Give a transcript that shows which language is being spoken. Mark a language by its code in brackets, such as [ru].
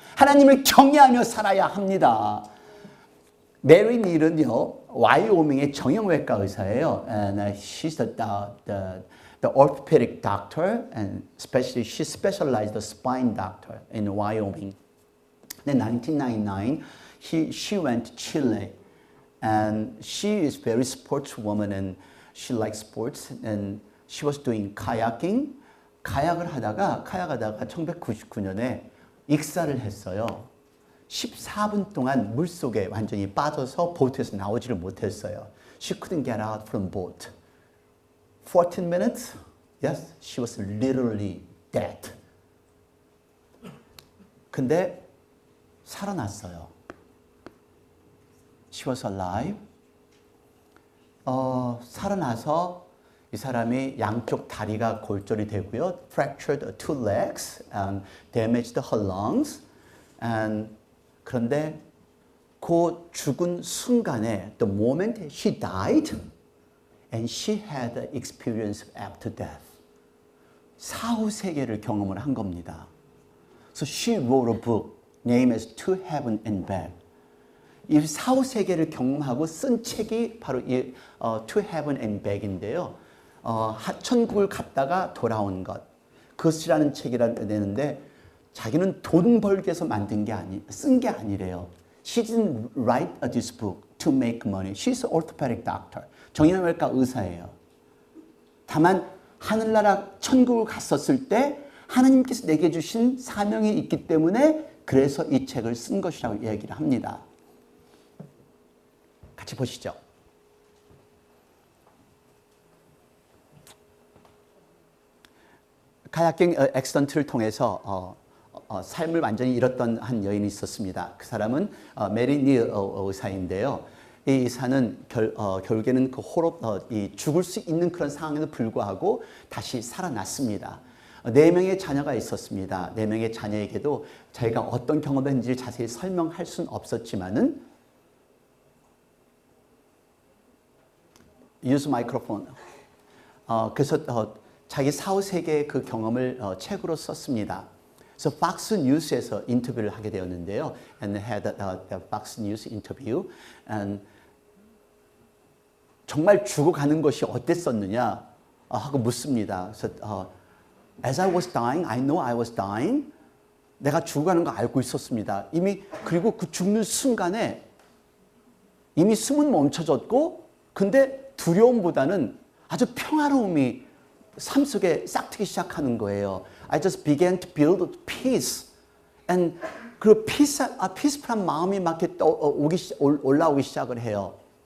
[ko] 하나님을 경외하며 살아야 합니다. 메리 닐은요, 와이오밍의 정형외과 의사예요. [en] And she's the orthopedic doctor, and especially she specialized the spine doctor in Wyoming. In 1999, she went to Chile, and she is very sportswoman, and she likes sports, and she was doing kayaking. [ko] 카약하다가 1999년에 익사를 했어요. 14분 동안 물속에 완전히 빠져서 보트에서 나오지를 못했어요. [en] She couldn't get out from boat. 14 minutes? Yes, she was literally dead. [ko] 근데 살아났어요. [en] She was alive. [ko] 살아나서 이 사람이 양쪽 다리가 골절이 되고요. [en] Fractured two legs and damaged her lungs. And 그런데 그 죽은 순간에 the moment she died and she had the experience after death. [ko] 사후 세계를 경험을 한 겁니다. [en] So she wrote a book named as To Heaven and Back. [ko] 이 사후 세계를 경험하고 쓴 책이 바로 이 To Heaven and Back인데요. 천국을 갔다가 돌아온 것. 그것이라는 책이라는 데는데 자기는 돈 벌기 위해서 만든 게 쓴 게 아니래요. [en] She didn't write this book to make money. She's an orthopedic doctor. [ko] 정형외과 의사예요. 다만 하늘나라 천국을 갔었을 때 하나님께서 내게 주신 사명이 있기 때문에 그래서 이 책을 쓴 것이라고 얘기를 합니다. 같이 보시죠. 카야킹 액시던트를 통해서 삶을 완전히 잃었던 한 여인이 있었습니다. 그 사람은 메리 니 의사인데요. 이 의사는 결국에는 그 죽을 수 있는 그런 상황에도 불구하고 다시 살아났습니다. 4명의 자녀가 있었습니다. 4명의 자녀에게도 자기가 어떤 경험을 했는지 자세히 설명할 수는 없었지만은 use microphone. 그래서 자기 사후 세계의 그 경험을 책으로 썼습니다. 그래서 Fox News에서 인터뷰를 하게 되었는데요. [en] And had the Fox News interview. [ko] And 정말 죽어가는 것이 어땠었느냐 하고 묻습니다. [en] 그래서 As I was dying, I know I was dying. [ko] 내가 죽어가는 거 알고 있었습니다. 이미 그리고 그 죽는 순간에 이미 숨은 멈춰졌고, 근데 두려움보다는 아주 평화로움이 삶 속에 싹트기 시작하는 거예요. [en] I just began to build peace. [ko] And 그 피스풀한 마음이 막 이렇게 올라오기 시작을 해요.